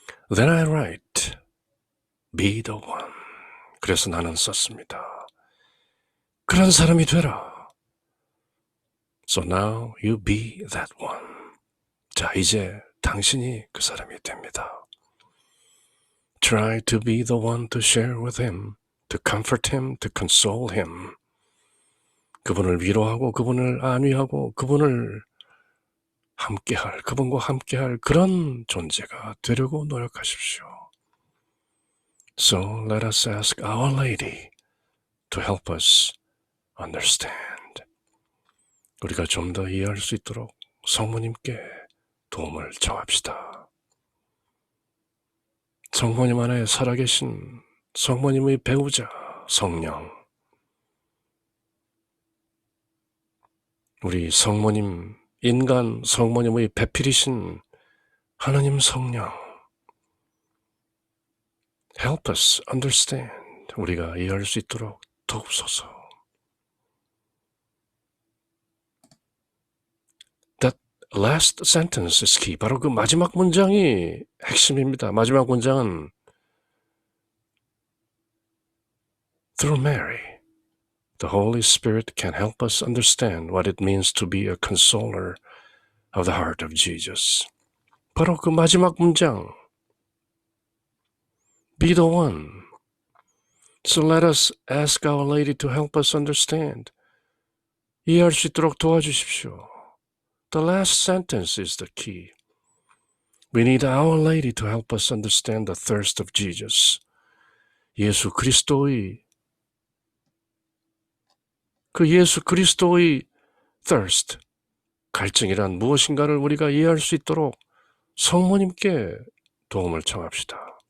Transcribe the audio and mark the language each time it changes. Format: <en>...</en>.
<en>Then I write, be the one.</en> <ko>그래서 나는 썼습니다. 그런 사람이 되라.</ko> <en>So now you be that one.</en> <ko>자, 이제 당신이 그 사람이 됩니다.</ko> <en>Try to be the one to share with him, to comfort him, to console him.</en> <ko>그분을 위로하고 그분을 안위하고 그분과 함께할 그런 존재가 되려고 노력하십시오.</ko> <en>So let us ask Our Lady to help us understand.</en> <ko>우리가 좀 더 이해할 수 있도록 성모님께 도움을 청합시다. 성모님 안에 살아계신 성모님의 배우자 성령, 우리 성모님, 인간 성모님의 배필이신 하나님 성령,</ko> <en>help us understand.</en> <ko>우리가 이해할 수 있도록 도우소서.</ko> <en>That last sentence is key.</en> <ko>바로 그 마지막 문장이 핵심입니다. 마지막 문장은</ko> <en>Through Mary, the Holy Spirit can help us understand what it means to be a consoler of the heart of Jesus.</en> <ko>바로 그 마지막 문장.</ko> <en>Be the one. So let us ask Our Lady to help us understand.</en> <ko>이해할 수 있도록 도와주십시오.</ko> <en>The last sentence is the key. We need Our Lady to help us understand the thirst of Jesus.</en> <ko>예수 그리스도의 thirst, 갈증이란 무엇인가를 우리가 이해할 수 있도록 성모님께 도움을 청합시다.</ko>